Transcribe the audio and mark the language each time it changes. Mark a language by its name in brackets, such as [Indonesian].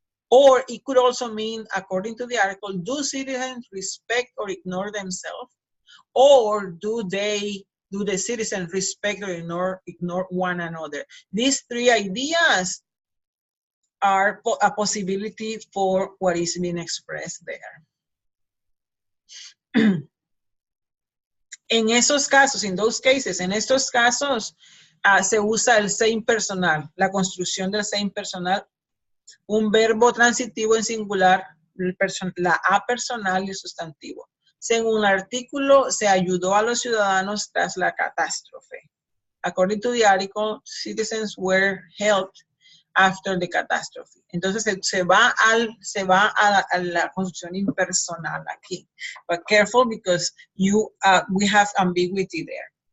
[English] Or it could also mean, according to the article, do citizens respect or ignore themselves? Or do the citizens respect or ignore one another? These three ideas are a possibility for what is being expressed there. [Spanish] En esos casos, [English] in those cases, [Spanish] en estos casos, se usa el se impersonal, la construcción del se impersonal, un verbo transitivo en singular, la a personal y el sustantivo. Según el artículo, se ayudó a los ciudadanos tras la catástrofe. [English] According to the article, citizens were helped after the catastrophe. [Spanish] Entonces se va a la construcción impersonal aquí. [English] But careful because we have ambiguity there.